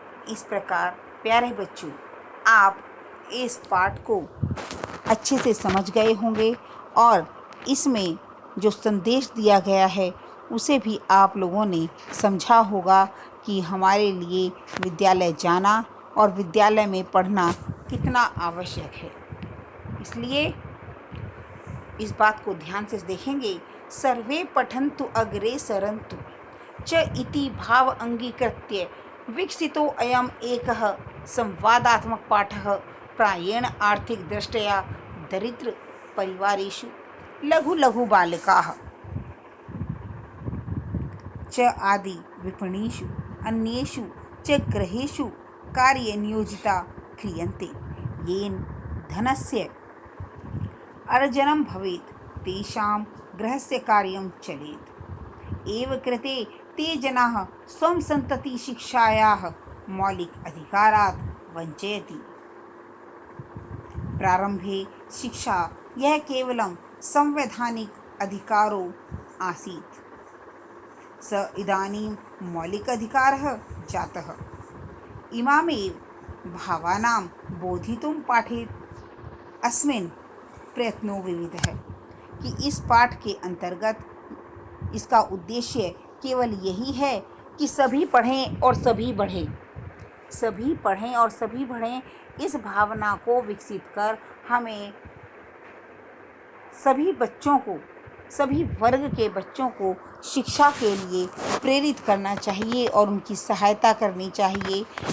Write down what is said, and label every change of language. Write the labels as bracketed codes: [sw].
[hi] इस प्रकार प्यारे बच्चों, आप इस पाठ को अच्छे से समझ गए होंगे, और इसमें जो संदेश दिया गया है उसे भी आप लोगों ने समझा होगा कि हमारे लिए विद्यालय जाना और विद्यालय में पढ़ना कितना आवश्यक है। इसलिए इस बात को ध्यान से देखेंगे। [sa] सर्वे पठन्तु अग्रे सरन्तु च इति भाव अंगीकृत्य विकसितो अयम् एकः संवादात्मक पाठः प्रायेण आर्थिक दृष्ट्या दरिद्र परिवारेषु लघु लघु बालकाः च आदि विपणीषु अन्येषु च गृहेषु कार्यनियोजिता क्रियन्ते, येन धनस्य अर्जनं भवेत्, तेषां गृहस्य कार्यं चलेत्। एव कृते ते जनाः स्वं सन्तति शिक्षायाः मौलिक अधिकारात् वञ्चयति। प्रारंभे शिक्षा यह केवलं संवैधानिक अधिकारो आसीत् स इदानीं मौलिकाधिकारः जातः। इमामेव भावानां बोधितुं पाठे अस्मिन् प्रयत्नो विविधः। [hi] कि इस पाठ के अंतर्गत इसका उद्देश्य केवल यही है कि सभी पढ़ें और सभी बढ़ें, सभी पढ़ें और सभी बढ़ें। इस भावना को विकसित कर हमें सभी बच्चों को, सभी वर्ग के बच्चों को शिक्षा के लिए प्रेरित करना चाहिए और उनकी सहायता करनी चाहिए।